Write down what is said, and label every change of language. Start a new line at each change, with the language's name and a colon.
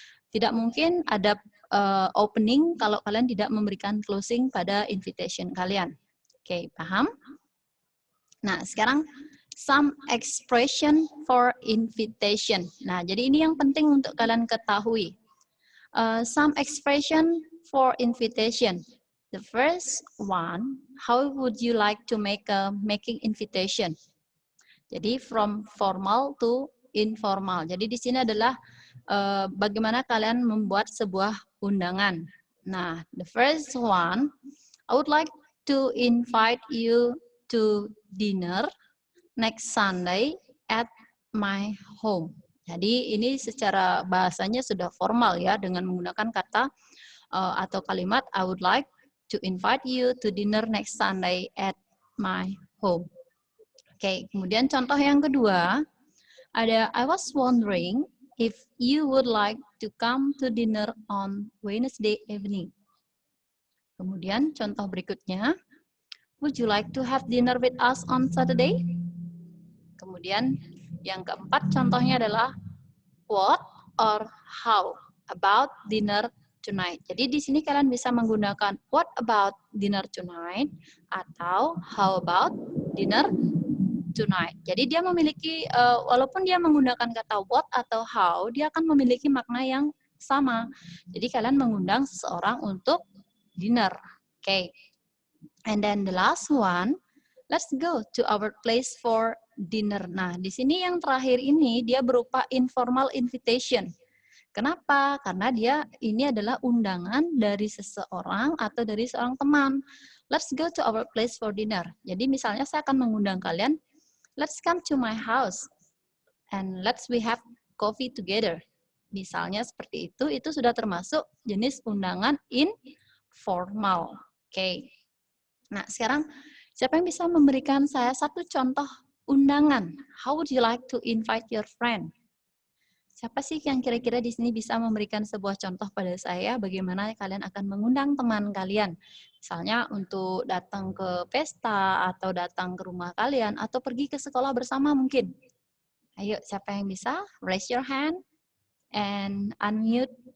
Indonesian: Tidak mungkin ada opening kalau kalian tidak memberikan closing pada invitation kalian. Oke, paham? Nah, sekarang
English: some expression for invitation.
Indonesian: Nah, jadi ini yang penting untuk kalian ketahui.
English: Some expression for invitation. The first one, how would you like to making invitation? Jadi from formal to informal.
Indonesian: Jadi di sini adalah bagaimana kalian membuat sebuah undangan.
English: Nah, the first one, I would like to invite you to dinner next Sunday at my home.
Indonesian: Jadi ini secara bahasanya sudah formal ya, dengan menggunakan kata atau kalimat
English: I would like to invite you to dinner next Sunday at my home. Oke,
Indonesian: kemudian contoh yang kedua ada
English: I was wondering if you would like to come to dinner on Wednesday evening.
Indonesian: Kemudian contoh berikutnya,
English: would you like to have dinner with us on Saturday?
Indonesian: Kemudian yang keempat contohnya adalah
English: what or how about dinner tonight.
Indonesian: Jadi di sini kalian bisa menggunakan
English: what about dinner tonight
Indonesian: atau
English: how about dinner tonight.
Indonesian: Jadi dia memiliki walaupun dia menggunakan kata what atau how, dia akan memiliki makna yang sama. Jadi kalian mengundang seseorang untuk dinner. Okay.
English: And then the last one, let's go to our place for dinner.
Indonesian: Nah, di sini yang terakhir ini dia berupa informal invitation. Kenapa? Karena ini adalah undangan dari seseorang atau dari seorang teman.
English: Let's go to our place for dinner.
Indonesian: Jadi misalnya saya akan mengundang kalian,
English: let's come to my house and we have coffee together.
Indonesian: Misalnya seperti itu sudah termasuk jenis undangan informal. Oke. Nah, sekarang siapa yang bisa memberikan saya satu contoh undangan?
English: How would you like to invite your friend?
Indonesian: Siapa sih yang kira-kira di sini bisa memberikan sebuah contoh pada saya bagaimana kalian akan mengundang teman kalian? Misalnya untuk datang ke pesta atau datang ke rumah kalian atau pergi ke sekolah bersama mungkin. Ayo, siapa yang bisa?
English: Raise your hand and unmute.